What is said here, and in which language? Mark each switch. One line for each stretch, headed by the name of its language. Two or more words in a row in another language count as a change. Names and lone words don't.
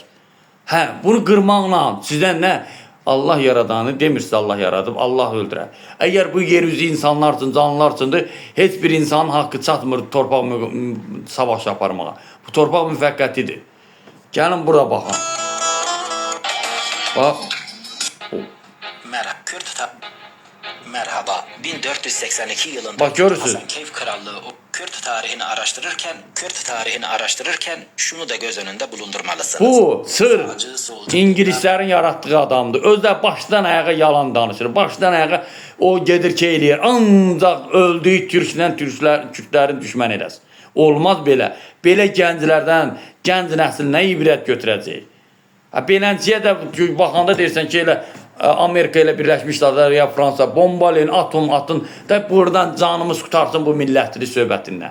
Azerbaijani: Hə, bunu qırmaqla sizdən nə? Allah yaradanı demirsiniz, Allah yaradıb, Allah öldürər. Əgər bu yer üzü insanlar üçün, canlılar üçündür, heç bir insanın haqqı çatmır torpaq savaşı aparmağa. Bu torpaq müvəqqətidir. Gəlin bura baxın. Bax.
Turkish: Merhaba. 1482 yılında Bak görürsün. Hasankeyf Krallığı o Kürt tarihini araştırırken şunu da göz önünde bulundurmalısınız. Bu sır Sağcı, solcu,
Azerbaijani: İngilislərin yaratdığı adamdır. Özü də başdan ayağa yalan danışır. Başdan ayağa o gedir ki eləyir. Ancaq öldüyü türklə Kürdlərin düşmən eləsin. Olmaz belə. Belə gənclərdən, gənc nəslinə ibrət götürəcək. Belənciyə də baxanda deyirsən ki, elə Amerika ilə Birləşmiş Ştatlar ya Fransa bombalayın, atom atın da buradan canımız qutarsın bu millətli söhbətindən.